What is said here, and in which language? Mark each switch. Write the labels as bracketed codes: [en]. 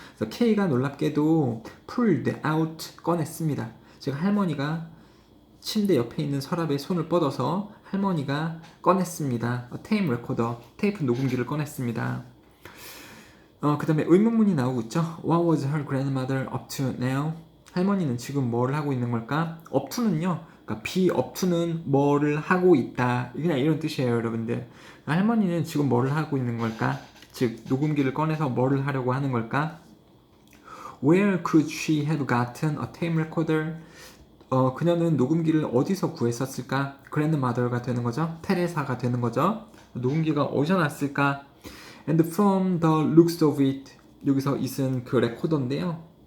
[ko] 그래서 K가 놀랍게도 [en] pulled out [ko] 꺼냈습니다. 즉 할머니가 침대 옆에 있는 서랍에 손을 뻗어서 할머니가 꺼냈습니다. 테이프 레코더, 테이프 녹음기를 꺼냈습니다. 그 다음에 의문문이 나오고 있죠. [en] What was her grandmother up to now? [ko] 할머니는 지금 뭐를 하고 있는 걸까? up to는요. 그러니까 be up to는 뭐를 하고 있다. 그냥 이런 뜻이에요, 여러분들. 할머니는 지금 뭐를 하고 있는 걸까? 즉 녹음기를 꺼내서 뭐를 하려고 하는 걸까? [en] Where could she have gotten a tape recorder? [ko] 그녀는 녹음기를 어디서 구했었을까? grandmother가 되는 거죠. 테레사가 되는 거죠. 녹음기가 어디서 났을까? [en] And from the looks of it [ko] 여기서 it은 그 레코더인데요.